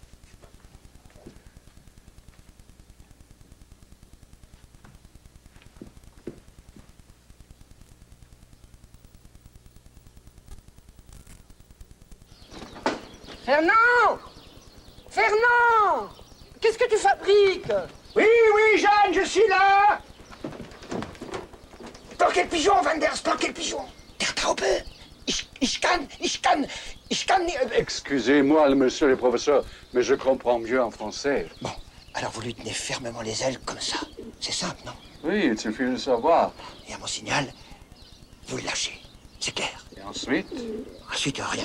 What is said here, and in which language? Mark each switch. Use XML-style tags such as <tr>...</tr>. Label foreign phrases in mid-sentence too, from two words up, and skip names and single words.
<fr>Fernand! Fernand! Qu'est-ce que tu fabriques? Oui, oui, Jeanne, je suis là. Planquez le pigeon, Van der, planquez le pigeon.</fr> <de>Der Taube. Ich kann.</de> <fr>Excusez-moi, monsieur le professeur, mais je comprends mieux en français. Bon, alors vous lui tenez fermement les ailes comme ça. C'est simple, non? Oui, il suffit de savoir. Et à mon signal, vous le lâchez. C'est clair. Et ensuite? Ensuite, rien.</fr>